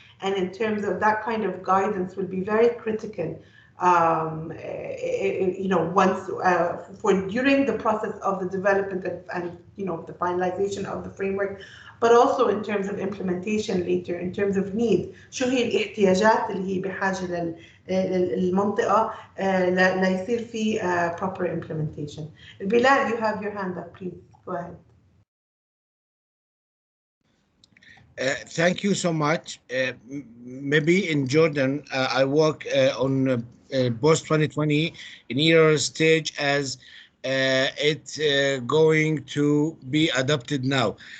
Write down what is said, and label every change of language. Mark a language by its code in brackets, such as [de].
[en] And in terms of that kind of guidance will be very critical, you know, once for during the process of the development and you know, the finalization of the framework, but also in terms of implementation later, in terms of need. [ar] شو هي الاحتياجات اللي هي بحاجة للمنطقة ليصير في [en] proper implementation. Bilal, you have your hand up, please. Go ahead. Thank you so much. Maybe in Jordan, I work on post 2020 in either stage as it's going to be adopted now.